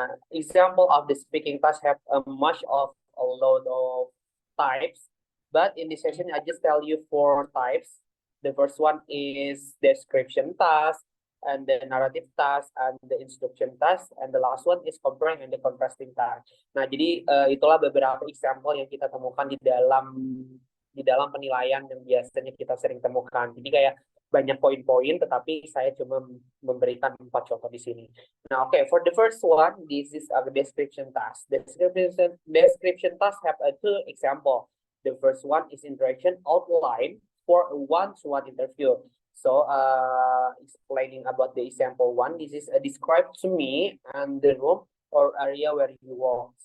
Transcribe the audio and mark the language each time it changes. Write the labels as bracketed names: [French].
[English] Example of the speaking task have a lot of types, but in this session, I just tell you 4 types. The first one is description task, and the narrative task, and the instruction task, and the last one is comparing and the contrasting task. [Indonesian] Nah, jadi itulah beberapa example yang kita temukan di dalam penilaian yang biasanya kita sering temukan. Jadi kayak banyak poin-poin, tetapi saya cuma memberikan 4 contoh di sini. [English] Nah, okay, for the first one, this is a description task. Description task have 2 example. The first one is interaction outline for a one-to-one interview. So, explaining about the example 1, this is describe to me and the room or area where you walk.